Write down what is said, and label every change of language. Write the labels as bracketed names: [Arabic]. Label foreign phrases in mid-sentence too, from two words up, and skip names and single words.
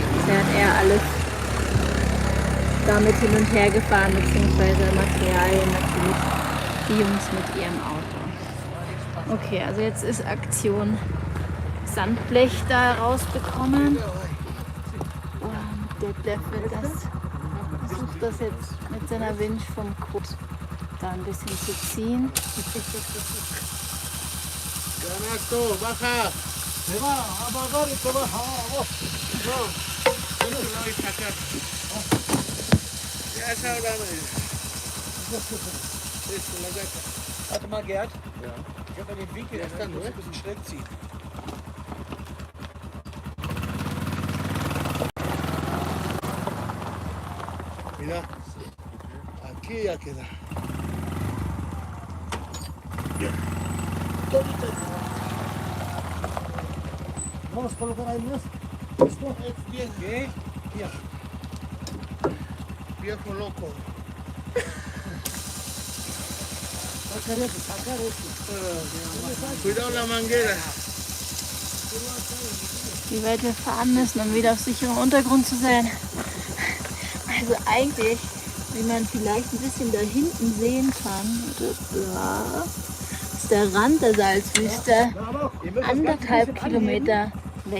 [German] Bisher hat er alles damit hin und her gefahren, beziehungsweise Materialien natürlich, die Jungs mit ihrem Auto. Okay, also jetzt ist Aktion Sandblech da rausbekommen. Und Detlef will versucht das jetzt mit seiner Winch vom Quad da ein bisschen zu ziehen. [Spanish] Canasto, baja. Se va, amarrar y se baja. No lo voy a sacar. Ya es ahora. Eso, la gata. [German] Warte mal, Gerd. Ja. Können wir den Winkel ein bisschen schräg ziehen. [Spanish] Mira, aquí ya queda. Vamos a colocar ahí más. Es bien, ¿Qué? viejo loco. Sacar esto. Cuidado la manguera. [German] Wie weit wir fahren müssen, um wieder auf sicherem Untergrund zu sein. Also eigentlich, wie man vielleicht ein bisschen da hinten sehen kann, ist der Rand der Salzwüste 1,5 Kilometer weg.